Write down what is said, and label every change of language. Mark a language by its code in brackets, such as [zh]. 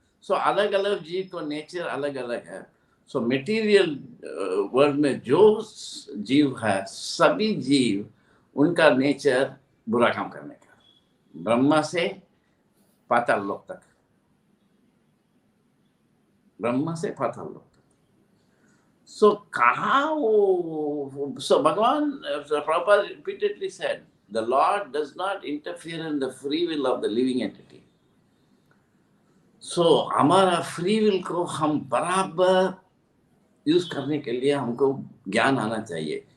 [hi] सो अलग अलग जीव को नेचर अलग अलग है। सो मटेरियल वर्ल्ड में जो जीव है, सभी जीव उनका नेचर बुरा काम करने का, ब्रह्मा से पाताल लोक तक, ब्रह्मा से पाताल लोक तक। सो कहाँ वो, सो भगवान [en] Prabhupada repeatedly said, the Lord does not interfere in the free will of the living entity. [hi] सो हमारा फ्री विल को हम बराबर यूज करने के लिए हमको ज्ञान आना चाहिए।